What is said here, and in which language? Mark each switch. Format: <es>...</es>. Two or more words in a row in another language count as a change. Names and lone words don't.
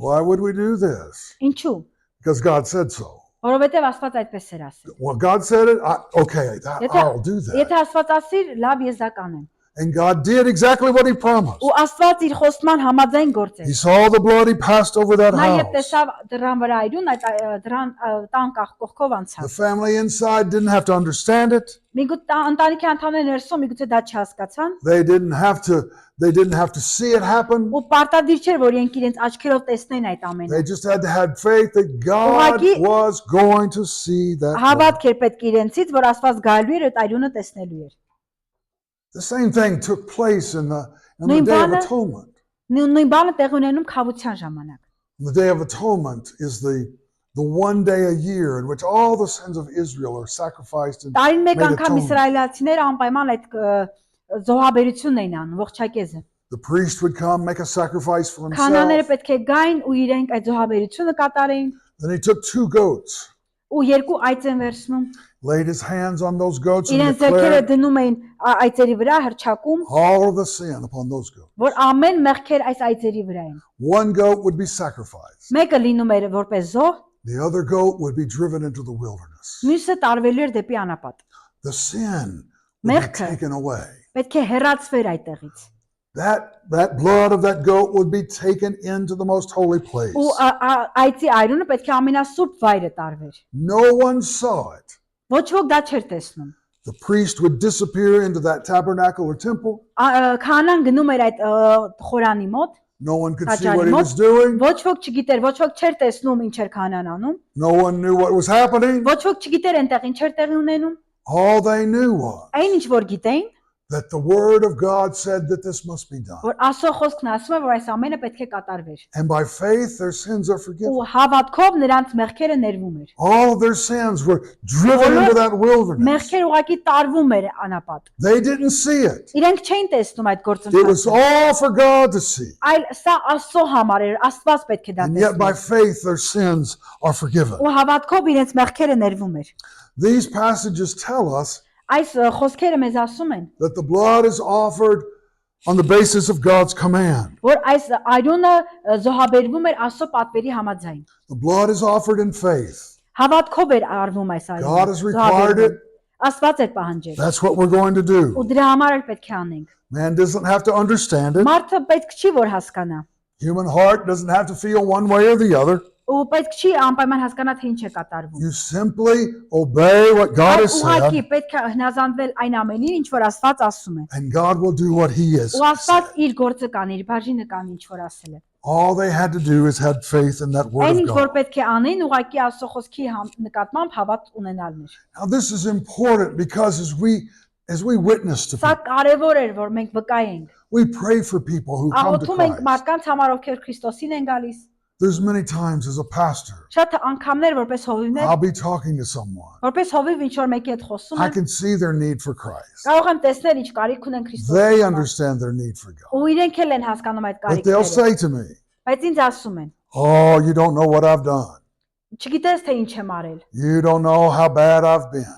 <en>Why would we do this?</en> <hy>Ինչու՞։</hy> <en>Because God said so.</en> <hy>Որովհետև Աստված այդպես էր ասել։</hy> <en>Well, God said it. Okay, I'll do that.</en> <hy>Եթե Աստված ասիր, լավ ես դա կանեմ։</hy> <en>And God did exactly what He promised.</en> <hy>Ու Աստված իր խոստման համաձայն գործեց։</hy> <en>He saw the blood. He passed over that</en> <hy>Նա երբ</hy> <en>house.</en> <hy>տեսավ դրան վրա այրուն, այդ դրան տան կողքով</hy> <en>The</en> <hy>անցավ։</hy> <en>family inside didn't have to understand it.</en> <hy>Միգուցե ընտանիքի անդամները ներսում միգուցե դա չհասկացան,</hy> <en>They didn't have to see it happen.</en> <hy>ու պարտադիր չէր, որ իրենք իրենց աչքերով տեսնեն այդ ամենը։</hy> <en>They just had to have faith that God was going to see that. blood.</en> <hy>Հավատք էր պետք իրենցից, որ Աստված գալու էր այդ այրունը տեսնելու էր։</hy> <en>The same thing took place in the</en> <hy>Նույն</hy> <en>Day of</en> <hy>բանը</hy> <en>Atonement.</en> <hy>նույն բանը տեղ ունենում քավության ժամանակ։</hy> <en>The Day of Atonement is the one day a year in which all the sins of Israel are sacrificed and</en> <hy>Տարին մեկ</hy> <en>made</en> <hy>անգամ</hy> <en>atonement.</en> <hy>իսրայելացիները անպայման այդ զոհաբերությունն էին անում, ողջակեզը։</hy> <en>The priest would come, make a sacrifice for</en> <hy>Քանաները</hy> <en>himself.</en> <hy>պետք է գային ու իրենք այդ զոհաբերությունը կատարեին,</hy> <en>Then he took 2 goats,</en> <hy>ու երկու այծ են վերցնում։</hy> <en>laid his hands on those goats and</en> <hy>Իրենց ձեռքերը</hy> <en>declared</en> <hy>դնում էին այծերի վրա հրճակում,</hy> <en>all of the sin upon those goats.</en> <hy>որ ամեն մեղքեր այս այծերի վրա են։</hy> <en>One goat would be sacrificed.</en> <hy>Մեկը լինում էր որպես զոհ,</hy> <en>The other goat would be driven into the wilderness.</en> <hy>մյուսը տարվելու էր դեպի անապատ։</hy> <en>The sin would be</en> <hy>Մեղքը</hy> <en>taken away.</en> <hy>պետք է հեռացվեր այդտեղից։</hy> <en>That blood of that goat would be taken into the most holy place.</en> <hy>Ու այծի այրունը պետք է ամենասուրբ վայրը տարվեր։</hy> <en>No one saw it.</en> <hy>Ոչ ոք դա չէր տեսնում։</hy> <en>The priest would disappear into that tabernacle or temple.</en> <hy>Քահանան գնում էր այդ խորանի մոտ,</hy> <en>No one could see what he was doing.</en> <hy>ոչ ոք չգիտեր, ոչ ոք չէր տեսնում ինչ էր քահանան անում,</hy> <en>No one knew what was happening.</en> <hy>ոչ ոք չգիտեր այնտեղ ինչ էր տեղի ունենում։</hy> <en>All they knew was</en> <hy>Այն ինչ որ գիտեին,</hy> <en>that the word of God said that this must be done.</en> <hy>որ Աստծո խոսքն ասում է, որ այս ամենը պետք է կատարվեր։</hy> <en>And by faith, their sins are forgiven.</en> <hy>Ու հավատքով նրանց մեղքերը ներվում էր։</hy> <en>All of their sins were driven into that wilderness.</en> <hy>Մեղքերը ուղղակի տարվում էր անապատ։</hy> <en>They didn't see it.</en> <hy>Իրենք չէին տեսնում այդ</hy> <en>It was</en> <hy>գործընթացը։</hy> <en>all for God to see.</en> <hy>Այլ սա Աստծո համար էր, Աստված պետք է դա</hy> <en>And yet by</en> <hy>տեսնի։</hy> <en>faith, their sins are forgiven.</en> <hy>Ու հավատքով իրենց մեղքերը ներվում էր։</hy> <en>These passages tell us</en> <hy>Այս խոսքերը մեզ ասում են,</hy> <en>that the blood is offered on the basis of God's command.</en> <hy>որ այս այրունը զոհաբերվում էր Աստծո պատվերի համաձայն։</hy> <en>The blood is offered in faith.</en> <hy>Հավատքով էր արվում այս</hy> <en>God has</en> <hy>այրունը։</hy> <en>required it.</en> <hy>Աստված էր պահանջել։</hy> <en>That's what we're going to do.</en> <hy>Ու դրա համար էլ պետք է անենք։</hy> <en>Man doesn't have to understand it.</en> <hy>Մարդը պետք չի որ հասկանա։</hy> <en>Human heart doesn't have to feel one way or the other.</en> <hy>Ու պետք չի անպայման հասկանա թե ինչ է կատարվում։</hy> <en>You simply obey what God has</en> <hy>Ուղղակի</hy> <en>said,</en> <hy>պետք է հնազանդվել այն ամենին, ինչ որ Աստված ասում է։</hy> <en>and God will do what He has</en> <hy>Ու Աստված</hy> <en>said.</en> <hy>իր գործը կանի, իր բաժինը կանի, ինչ որ ասել է։</hy> <en>All they had to do is had faith in that word</en> <hy>Այն</hy> <en>of</en> <hy>ինչ որ</hy> <en>God.</en> <hy>պետք է անեն, ուղղակի Աստծո խոսքի նկատմամբ հավատ ունենալն էր։</hy> <en>Now this is important because as we witness to</en> <hy>Սա</hy> <en>people,</en> <hy>կարևոր էր, որ մենք վկայենք։</hy> <en>we pray for people who come to</en> <hy>Աղոթում ենք</hy> <en>Christ.</en> <hy>մարդկանց համար, ովքեր Քրիստոսին են գալիս։</hy> <en>There's many times as a pastor,</en> <hy>Շատ անգամներ որպես հովիվներ,</hy> <en>I'll be talking to someone.</en> <hy>որպես հովիվ ինչ որ մեկի հետ խոսում</hy> <en>I</en> <hy>եմ,</hy> <en>can see their need for Christ.</en> <hy>կարող եմ տեսնել ինչ կարիք ունեն Քրիստոսի</hy> <en>They</en> <hy>համար։</hy> <en>understand their need for God.</en> <hy>Ու իրենք էլ են հասկանում այդ</hy> <en>But they'll</en> <hy>կարիքները։</hy> <en>say to me,</en> <hy>Բայց ինձ asում են.</hy> <en>"Oh, you don't know what I've done.</en> <hy>Չգիտես թե ինչ եմ արել։</hy> <en>You don't know how bad I've been.</en>